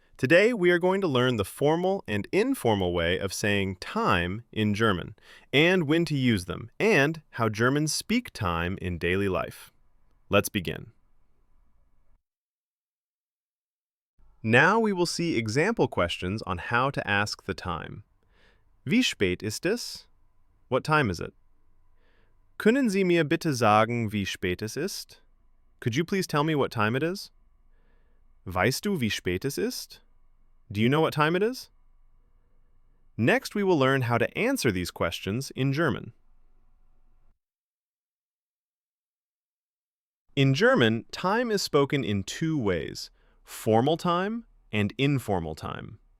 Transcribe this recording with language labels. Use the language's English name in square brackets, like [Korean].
[English] Today, we are going to learn the formal and informal way of saying time in German, and when to use them, and how Germans speak time in daily life. Let's begin. Now we will see example questions on how to ask the time. [German] Wie spät ist es? What time is it? Können Sie mir bitte sagen, wie spät es ist? [English] Could you please tell me what time it is? Weißt du, wie spät es ist? Do you know what time it is? Next, we will learn how to answer these questions in German. In German, time is spoken in two ways, formal time and informal time.